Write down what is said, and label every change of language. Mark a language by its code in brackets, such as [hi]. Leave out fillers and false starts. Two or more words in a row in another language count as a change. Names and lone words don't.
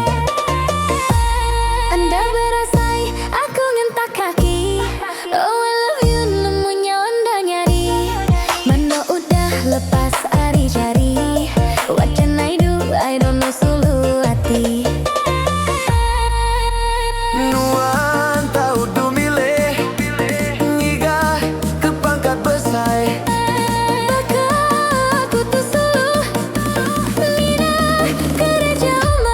[iba] Anda berasai, aku ngentak kaki. [en] Oh I love you, [iba] nemunya anda nyari. Mana udah lepas ari jari. [en] What can I do, I don't know [iba] sulu hati. Nuan tahu du milih Ngiga ke pangkat besai Baka aku tuh sulu Mina keraja umai.